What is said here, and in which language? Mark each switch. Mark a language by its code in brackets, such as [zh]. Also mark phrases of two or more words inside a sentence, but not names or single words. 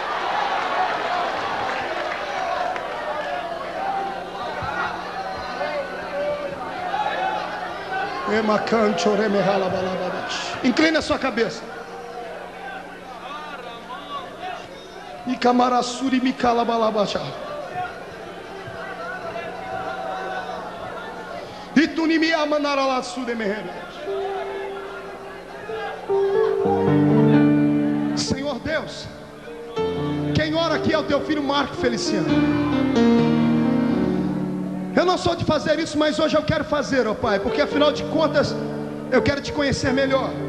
[pt] Incline a sua cabeça. E camarassuri me calabalabacha. E tu nem me amanaralaçu de merreira. Senhor Deus, quem ora aqui é o teu filho Marco Feliciano. Eu não sou de fazer isso, mas hoje eu quero fazer, ó Pai, porque afinal de contas eu quero te conhecer melhor.